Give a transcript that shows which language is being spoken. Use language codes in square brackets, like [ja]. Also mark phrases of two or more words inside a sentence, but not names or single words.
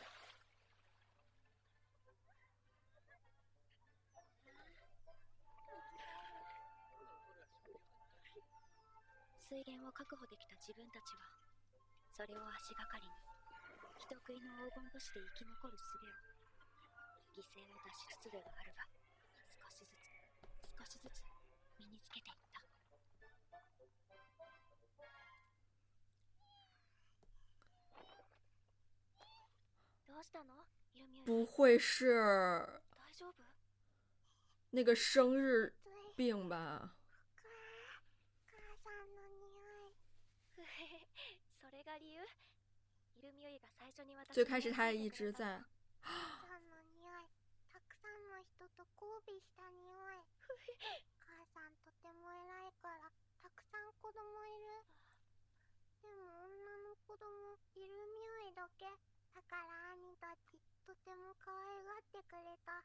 [ja] 水源を確保できた自分たちは、それを足がかりに人食いの黄金都市で生き残る術を、犠牲を出しつつではあるが、少しずつ身につけていった。どうしたの？ユミュ [zh] 不会是 [ja] 大丈夫？ [zh] 那个生日病吧？ [ja] 母さんの匂い。ふへへ、それが理由？イルミュイが最初に私 [zh] 最开始他也一直在。 [ja] 母さんの匂い。たくさんの人と交尾した匂い。母さんとても偉いからたくさん子供いる。でも女の子供イルミュイだけ。だから兄たちとても可愛がってくれた。